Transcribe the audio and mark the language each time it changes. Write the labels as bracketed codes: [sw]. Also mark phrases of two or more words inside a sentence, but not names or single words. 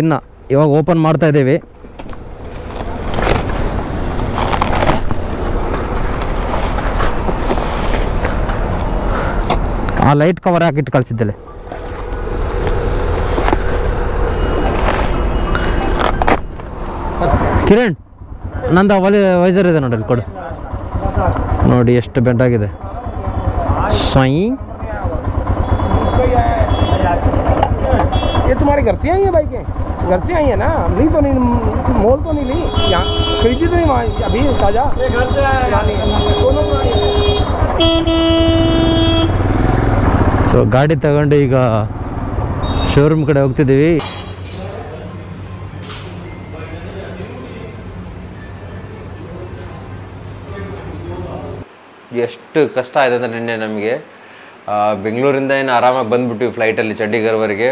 [kn] ಇನ್ನು ಇವಾಗ ಓಪನ್ ಮಾಡ್ತಾಯಿದ್ದೀವಿ. ಆ [en] light cover [kn] ಹಾಕಿಟ್ಟು ಕಳಿಸಿದ್ದಲೆ. ಕಿರಣ್, ನಂದು ವೈಸರ್ ಇದೆ ನೋಡಿ, ಅಲ್ಲಿ ಕೊಡು. ನೋಡಿ ಎಷ್ಟು ಬೆಂಟಾಗಿದೆ. ಸ್ವೈ [hi] ये तुम्हारे घर से आई है बाइकें? घर से आई है ना? ली तो नहीं, मोल तो नहीं ली, यहाँ खरीदी तो नहीं, वहाँ अभी ताज़ा घर से [kn] ಸೊ ಗಾಡಿ ತಗೊಂಡು ಈಗ ಶೋರೂಮ್ ಕಡೆ ಹೋಗ್ತಿದ್ದೀವಿ. ಎಷ್ಟು ಕಷ್ಟ ಆಯ್ತು ಅಂದರೆ ನಿನ್ನೆ ನಮಗೆ ಬೆಂಗಳೂರಿಂದ ಏನು ಆರಾಮಾಗಿ ಬಂದುಬಿಟ್ವಿ ಫ್ಲೈಟಲ್ಲಿ ಚಂಡೀಗಢವರೆಗೆ.